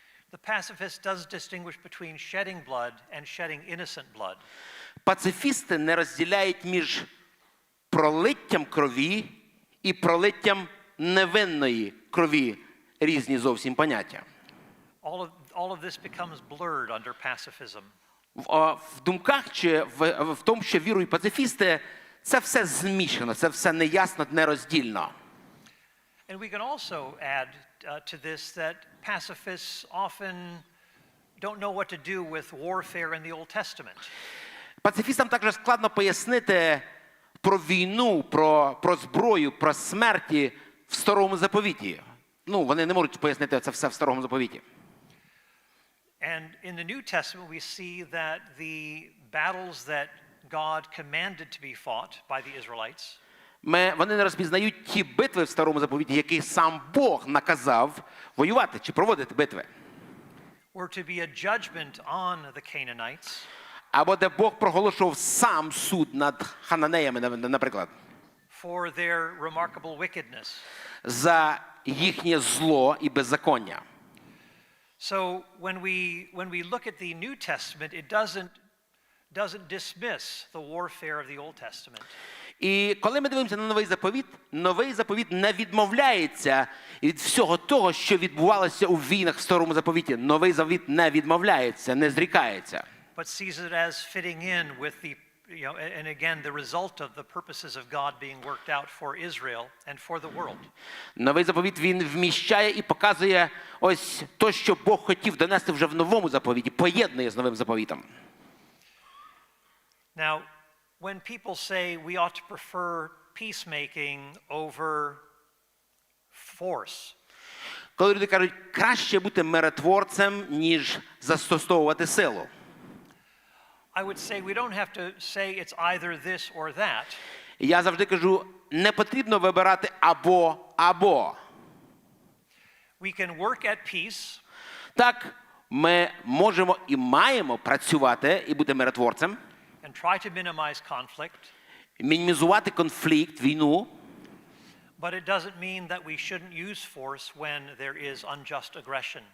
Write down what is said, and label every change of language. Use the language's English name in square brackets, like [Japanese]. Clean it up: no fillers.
[English] The pacifist does distinguish between shedding blood and shedding innocent blood. [Ukrainian] Пацифісти не розділяють між пролиттям крові і пролиттям невинної крові. Різні зовсім поняття. [English] All of this becomes blurred under pacifism. [Ukrainian] В думках чи в тому, що вірують пацифісти, це все змішано, це все неясно, нероздільно. [English] And we can also add to this that pacifists often don't know what to do with warfare in the Old Testament. [Ukrainian] Пацифістам також складно пояснити про війну, про зброю, про смерті в Старому Заповіті. Вони не можуть пояснити це все в Старому Заповіті. [English] And in the New Testament we see that the battles that God commanded to be fought by the Israelites. [Ukrainian] Вони не розпізнають ті битви в Старому Заповіті, які сам Бог наказав воювати чи проводити битви. [English] Were to be a judgment on the Canaanites. [Ukrainian] або де Бог проголошував сам суд над хананеями, наприклад, [English] for their remarkable wickedness. [Ukrainian] за їхнє зло і беззаконня. [English] So when we look at the New Testament, it doesn't dismiss the warfare of the Old Testament. [Ukrainian] І коли ми дивимося на Новий заповіт не відмовляється від всього того, що відбувалося у війнах в Старому заповіті. Новий заповіт не відмовляється, не зрікається. [English] But sees it as fitting in with the, and again, the result of the purposes of God being worked out for Israel and for the world. [Ukrainian] Новий заповіт, він вміщає і показує ось то, що Бог хотів донести вже в Новому заповіті, поєднує з Новим заповітом. [English] Now, when people say we ought to prefer peacemaking over force, [Ukrainian] Коли люди кажуть, краще бути миротворцем, ніж застосовувати силу. [English] I would say we don't have to say it's either this or that. [Ukrainian] Я завжди кажу, не потрібно вибирати або. [English] We can work at peace. [Ukrainian] Так, ми можемо і маємо працювати і бути миротворцем, [English] And try to minimize conflict. [Ukrainian] мінімізувати конфлікт, війну. [English] But it doesn't mean that we shouldn't use force when there is unjust aggression.